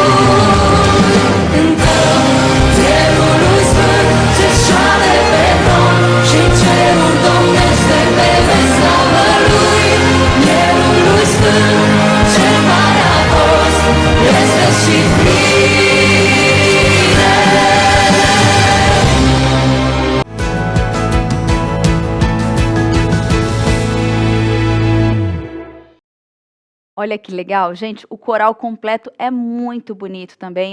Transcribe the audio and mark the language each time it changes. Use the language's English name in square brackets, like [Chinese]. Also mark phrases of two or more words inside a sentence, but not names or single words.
[Romanian] Cântăm cerului sfânt ce șade pe tron și cerul domnește pe slavă lui. Mielului sfânt cel mare a fost, este și bine. [Portuguese] Olha que legal, gente, o coral completo é muito bonito também.